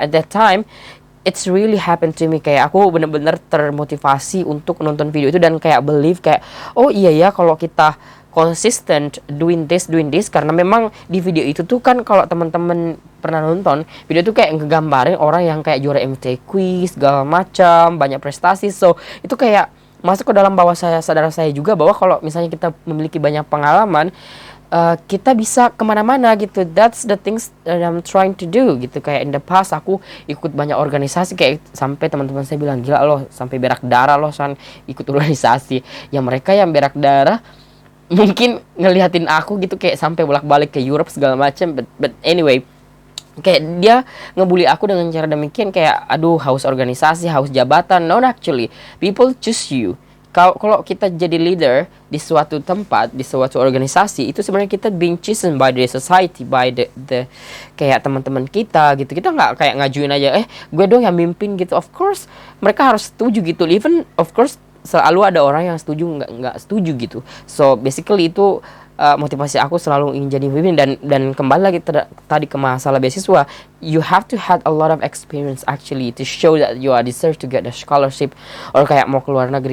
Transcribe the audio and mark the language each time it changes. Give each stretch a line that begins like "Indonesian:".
English: At that time it's really happened to me,
Indonesian: kayak aku bener-bener termotivasi untuk nonton video itu dan kayak believe kayak, oh iya ya kalau kita
English: consistent doing this,
Indonesian: karena memang di video itu tuh kan, kalau teman-teman pernah nonton video itu kayak ngegambarin orang yang kayak juara MT quiz segala macam, banyak prestasi. So itu kayak masuk ke dalam bawah sadar saya juga bahwa kalau misalnya kita memiliki banyak pengalaman, kita bisa kemana-mana gitu.
English: That's the things that I'm trying to do gitu.
Indonesian: Kayak
English: in the past
Indonesian: aku ikut banyak organisasi, kayak sampai teman-teman saya bilang, gila loh sampai berak darah loh San ikut organisasi. Yang mereka yang berak darah mungkin ngeliatin aku gitu kayak sampai bolak-balik ke Europe segala macam,
English: but anyway,
Indonesian: kayak dia ngebully aku dengan cara demikian, kayak aduh haus organisasi, haus jabatan.
English: No, actually people choose you.
Indonesian: Kalau kita jadi leader di suatu tempat, di suatu organisasi, itu sebenarnya kita
English: being chosen by the
Indonesian: society, by the kayak teman-teman kita gitu. Kita nggak kayak ngajuin aja, gue dong yang mimpin gitu.
English: Of course
Indonesian: mereka harus setuju gitu.
English: Even of course
Indonesian: selalu ada orang yang setuju, nggak setuju gitu.
English: So basically
Indonesian: itu motivasi aku selalu ingin jadi pemimpin. Dan kembali lagi tadi ke masalah beasiswa,
English: you have to have a lot of experience actually to show that you are deserve to get a scholarship or
Indonesian: kayak mau keluar negeri.